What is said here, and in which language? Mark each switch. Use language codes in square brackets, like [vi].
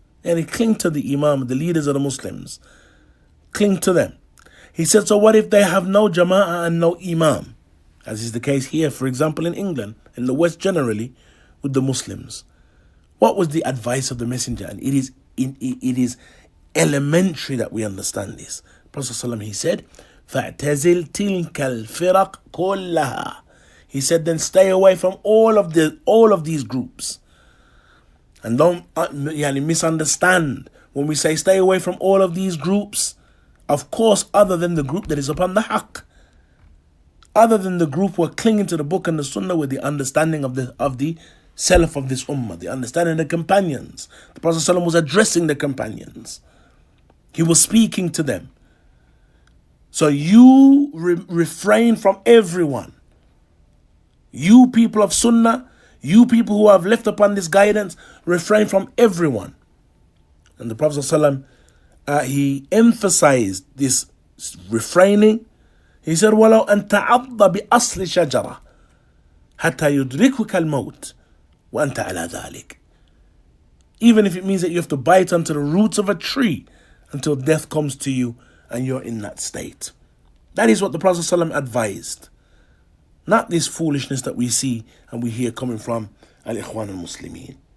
[en] And he cling to the Imam, the leaders of the Muslims. Cling to them. He said, so what if they have no Jama'ah and no Imam? As is the case here, for example, in England, in the West generally, with the Muslims. What was the advice of the Messenger? And it is elementary that we understand this. [ar] Prophet ﷺ, he said, فَاعْتَزِلْ تِلْكَ الْفِرَقْ كُلَّهَا. [en] He said, then stay away from all of these groups. And don't misunderstand when we say stay away from all of these groups. Of course, other than the group that is upon the haqq. Other than the group who are clinging to the book and the sunnah with the understanding of the salaf of this ummah, the understanding of the companions. The Prophet ﷺ was addressing the companions. He was speaking to them. So you refrain from everyone. You people of sunnah, you people who have left upon this guidance, refrain from everyone. And the Prophet ﷺ, he emphasized this refraining. [ar] He said, وَلَوْ أَن تَعَضَّ بِأَصْلِ شَجَرَةٍ حَتَّى يُدْرِكُكَ الْمَوْتِ وَأَنْتَ عَلَى ذَلِكَ. [en] Even if it means that you have to bite onto the roots of a tree until death comes to you and you're in that state. That is what the Prophet ﷺ advised. Not this foolishness that we see and we hear coming from Al-Ikhwan al-Muslimin.